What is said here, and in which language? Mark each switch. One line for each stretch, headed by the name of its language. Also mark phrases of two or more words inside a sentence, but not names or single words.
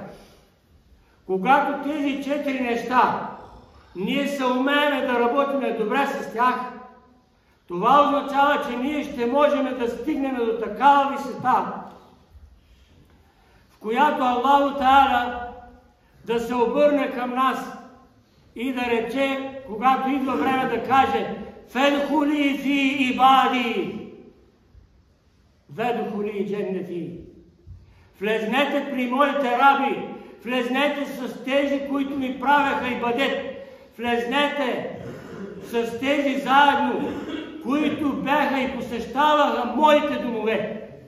Bulgarian: Когато тези 4 неща ние се умеем да работим добре с тях, това означава, че ние ще можем да стигнем до такава висота, в която Аллаху Та'аля да се обърне към нас и да рече, когато идва време да каже
Arabic: فادخلي في عبادي, وادخلي جنتي.
Bulgarian: Влезнете при моите раби, влезнете с тези, които ми правеха ибадет, влезнете с тези заедно, които бяха и посещаваха моите домове.